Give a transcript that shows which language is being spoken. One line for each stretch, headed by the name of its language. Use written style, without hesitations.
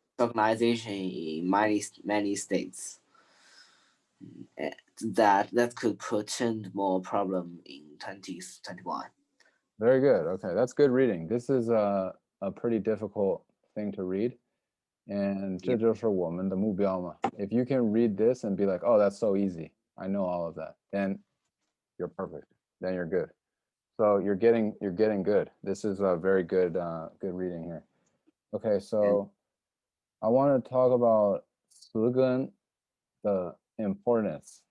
English: Disorganization in many states. That could portend more problem in 2021. Very good. Okay, that's good reading. This is a pretty difficult thing to read.
Chinese: And 这就是我们的目标嘛.
English: If you can read this and be like, oh, that's so easy, I know all of that, then you're perfect. Then you're good. So you're getting good. This is a very good good reading here. Okay, so I want to talk about 词根 the importance.